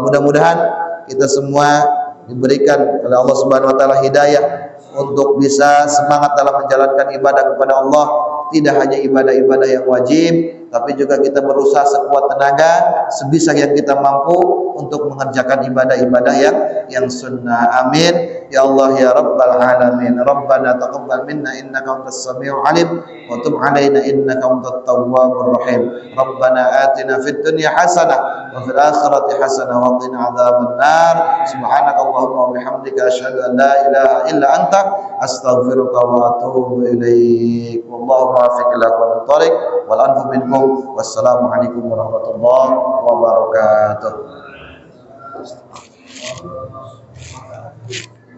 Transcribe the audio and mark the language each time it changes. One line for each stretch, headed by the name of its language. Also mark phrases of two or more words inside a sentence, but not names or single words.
Indonesian: Mudah-mudahan kita semua diberikan oleh Allah
Arabic: سبحانه وتعالى
Indonesian: hidayah untuk bisa semangat dalam menjalankan ibadah kepada Allah, tidak hanya ibadah-ibadah yang wajib, tapi juga kita berusaha sekuat tenaga, sebisa yang kita mampu untuk mengerjakan ibadah-ibadah yang sunnah.
Arabic: آمين يا الله يا رب العالمين. ربنا تقبل منا إنك أنت السميع العليم وتب علينا إنك أنت التواب الرحيم. ربنا آتنا في الدنيا حسنة وفي الآخرة حسنة وقنا عذاب النار. سبحانك اللهم وبحمدك أشهد أن لا إله إلا أنت أستغفرك وأتوب إليك. والله الموفق إلى أقوم الطريق والعفو منكم. والسلام عليكم ورحمة الله وبركاته.